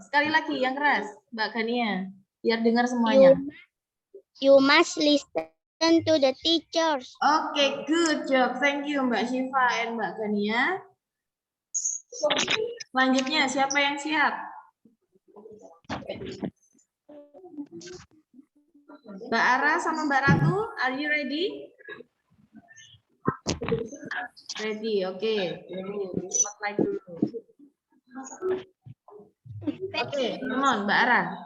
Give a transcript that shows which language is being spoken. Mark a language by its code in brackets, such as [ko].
[id] Sekali lagi yang keras, Mbak Gania, biar dengar semuanya. [en] You must listen to the teachers. Oke, good job. Thank you Mbak Syifa dan Mbak Gania. [id] Selanjutnya, siapa yang siap? [en] Mbak Ara sama Mbak Ratu, are you ready? Ready, oke. Spotlight dulu. Oke, come on, Mbak Ara.